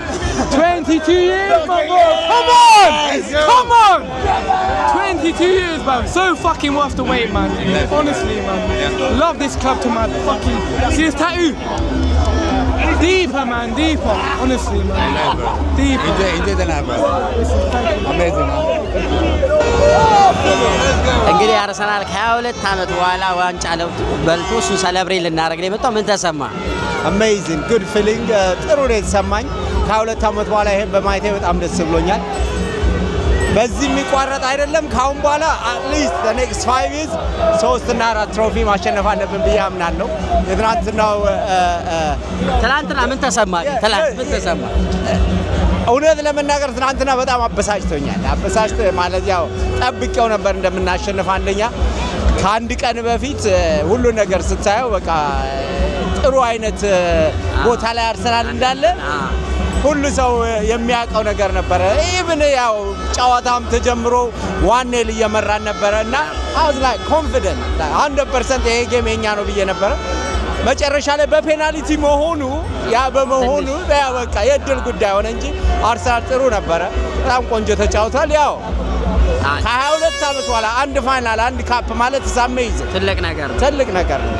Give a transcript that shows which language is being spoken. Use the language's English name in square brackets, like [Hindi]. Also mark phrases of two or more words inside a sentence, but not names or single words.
[English] 22 years, my bro. Come on! Come on! 22 years, man. So fucking worth the wait, man. Honestly, man. Love this club to my fucking... See his tattoo? Deeper, man, deeper. Honestly, man. I know, bro. Deeper. Enjoy the night, bro. Amazing, man. [Amharic] እንግዲህ አርሰናል ከ22 ዓመት በኋላ ዋንጫ በልቶ እሱ ሰለብሬት ልናደርግ ነው የመጣው። ምን ተሰማ? [English] amazing good feeling [Amharic] ጥሩ ነው የተሰማኝ። ከ2 ዓመት በኋላ ይሄን በማየቴ በጣም ደስ ብሎኛል። በዚህ የሚቋረጥ አይደለም። ካሁን በኋላ አትሊስት [English] the next 5 years [Amharic] 3 እና 4 ትሮፊ ማሸነፍ አለብን ብዬ አምናለሁ። ትናንትና ምን ተሰማ? ምን ተሰማ? እውነት ለመናገር ትናንትና በጣም አበሳጭቶኛል። አበሳጭቶ ማለት ያው ጠብቄው ነበር እንደምናሸንፍ። አንደኛ ከአንድ ቀን በፊት ሁሉ ነገር ስታየው በቃ ጥሩ አይነት ቦታ ላይ አርሰናል እንዳለ ሁሉ ሰው የሚያውቀው ነገር ነበር። ኢቭን ያው ጨዋታም ተጀምሮ 1-0 እየመራን ነበርና [English] I was like confident 100% [Amharic] ይሄ ጌም የኛ ነው ብዬ ነበር። መጨረሻ ላይ በፔናልቲ መሆኑ ያ በቃ የድል ጉዳይ ሆነ እንጂ አርሰናል ጥሩ ነበረ። በጣም ቆንጆ ተጫውቷል። ያው ከ22 ዓመት በኋላ አንድ ፋይናል አንድ ካፕ ማለት ሳሜዝ ትልቅ ነገር ነው።